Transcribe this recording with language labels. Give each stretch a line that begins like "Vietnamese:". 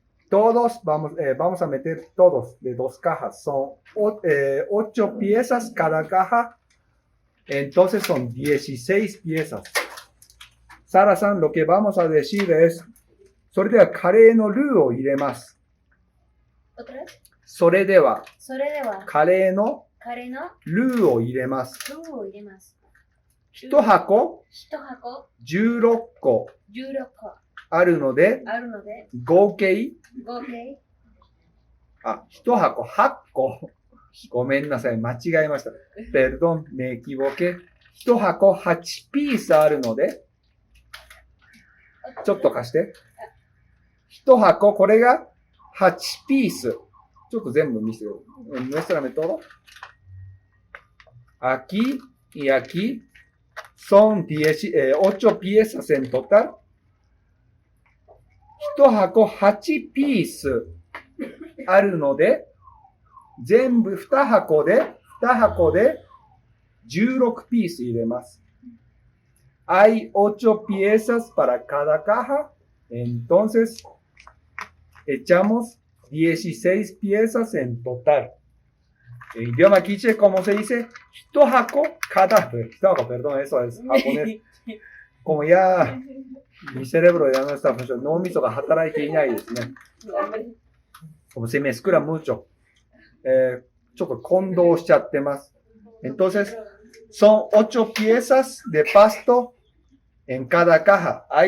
Spanish: Todos vamos a meter todos de 2 cajas. Son 8 piezas cada caja. Entonces son 16 piezas. Sara-san, lo que vamos a decir es,
Japanese: それではカレーのルーを入れます。
Spanish: ¿Otra vez?
Japanese: それではカレーのルーを入れます。 1箱16個あるので、合計1箱8個。ごめんなさい、間違えました。
Spanish: Perdón, me equivoqué。
Japanese: 1箱8ピースあるので、ちょっと貸して。 1箱、これが8ピース。ちょっと全部見せよう。
Spanish: Muéstrame todo. Aquí y aquí son 8 piezas en total.
Japanese: 1箱8ピースあるので、全部2箱で16ピース入れます。
Spanish: Hay 8 piezas para cada caja. Entonces, echamos 16 piezas en total. En idioma quiche, ¿cómo se dice? 1箱 perdón, eso es japonés. Como ya mi cerebro ya no está funcionando, no
Japanese: misoが働いていないですね。
Spanish: Como se mezcla mucho.
Japanese: ちょっと混同しちゃってます。
Spanish: Entonces, son 8 piezas de pasto en cada caja.